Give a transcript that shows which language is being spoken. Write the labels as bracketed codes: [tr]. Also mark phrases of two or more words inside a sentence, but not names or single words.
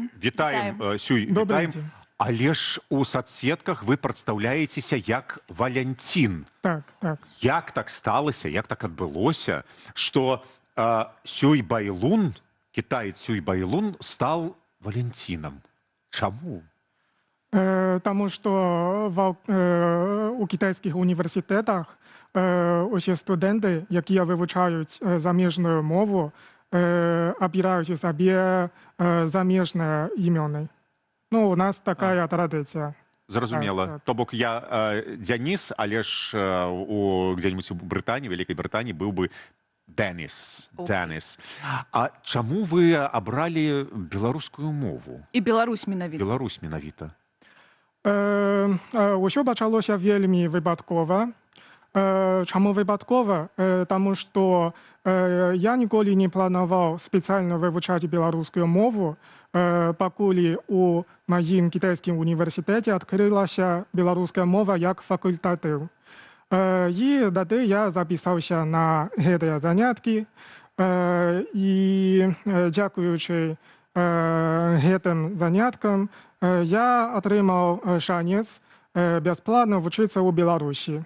[be] Вітаем, Сюй, вітаем. Але ж у соцсетках вы прадстаўляецеся як Валянцін. Так, так. Як так сталася, як так адбылося, што Сюй Байлун, кітаец Сюй Байлун стаў Валянцінам? Чаму? [uk] Тому що у китайських університетах усі студенти, які вивчають заміжну мову, обирають собі заміжні імена. Ну, у нас така традиція. [be] Зразумела. То бок я Дзяніс, але ж где-нибудь у Брытаніі, Вялікай Брытаніі быў бы Деніс. А чаму вы абралі беларускую мову? І Беларусь менавіта. Беларусь менавіта. Усё пачалося вельмі випадкова. [uk] Чому випадково? Тому що я ніколи не планував спеціально вивчати білоруську мову, поколи у моїм китайському університеті відкрилася білоруська мова як факультатив. І тоді я записався на ці заняття, і дякуючи цим заняткам, я отримав шанс бесплатно вчитися у Білорусі.